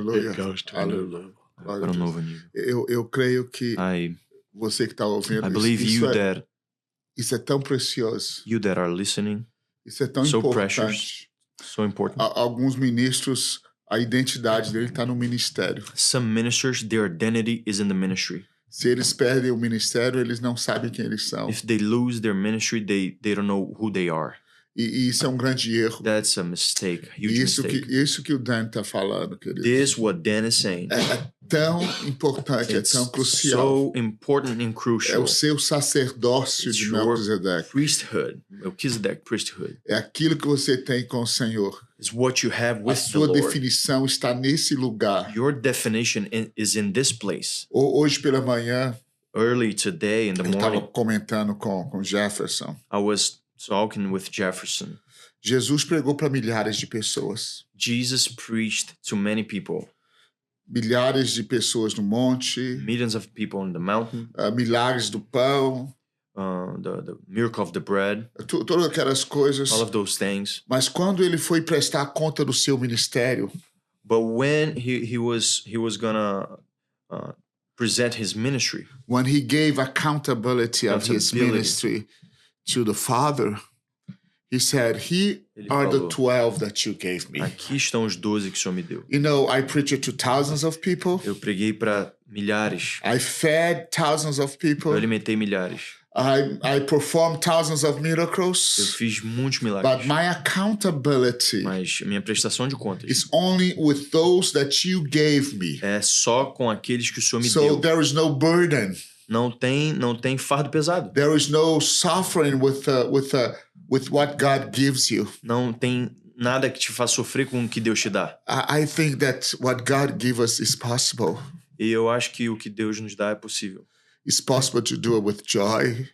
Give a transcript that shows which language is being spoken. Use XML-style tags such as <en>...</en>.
<en>It goes to a new level.</en> <pt>Para um novo nível. Eu creio que você que está ouvindo isso é tão precioso.</pt> <en>You that are listening.</en> <pt>Isso é tão importante.</pt> <en>So important.</en> <pt>Alguns ministros, a identidade dele está no ministério.</pt> <en>Some ministers, their identity is in the ministry.</en> <pt>Se eles perdem o ministério, eles não sabem quem eles são.</pt> <en>If they lose their ministry, they don't know who they are.</en> <pt>E isso é um grande erro.</pt> <en>That's a mistake, huge mistake.</en> <pt>Isso que o Dan está falando, querido.</pt> <en>This what Dan is saying.</en> <pt>É tão importante,</pt> <en>It's</en> <pt>é tão crucial.</pt> <en>So important and crucial.</en> <pt>É o seu sacerdócio de Melquisedeque.</pt> <en>Melchizedek priesthood.</en> <pt>É aquilo que você tem com o Senhor.</pt> <en>It's what you have with</en> <pt>a sua definição está nesse lugar.</pt> <en>Your definition is in this place.</en> <pt>Hoje pela manhã,</pt> <en>early today in the morning,</en> <pt>eu estava comentando com Jefferson.</pt> <en>I was talking with Jefferson.</en> <pt>Jesus pregou para milhares de pessoas.</pt> <en>Jesus preached to many people.</en> <pt>Milhares de pessoas no monte.</pt> <en>Millions of people on the mountain.</en> <pt>Milhares do pão.</pt> <en>The miracle of the bread.</en> <pt>Todas aquelas coisas.</pt> <en>All of those things.</en> <pt>Mas quando ele foi prestar conta do seu ministério.</pt> <en>But when he was gonna present his ministry. When he gave accountability of his ministry to the Father, he said, "Here are the 12 that you gave me."</en> <pt>Aqui estão os 12 que o Senhor me deu.</pt> <en>You know, I preached to thousands of people.</en> <pt>Eu preguei para milhares.</pt> <en>I fed thousands of people.</en> <pt>Eu alimentei milhares.</pt> <en>I performed thousands of miracles.</en> <pt>Eu fiz muitos milagres.</pt> <en>But my accountability</en> <pt>Mas minha prestação de contas</pt> <en>is only with those that you gave me.</en> <pt>É só com aqueles que o Senhor me deu.</pt> <en>So there is no burden.</en> <pt>Não tem fardo pesado.</pt> <en>There is no suffering with what God gives you.</en> <pt>Não tem nada que te faça sofrer com o que Deus te dá.</pt> <en>I think that what God gives us is possible.</en> <pt>E eu acho que o que Deus nos dá é possível.</pt> <en>It's possible to do it with joy.</en>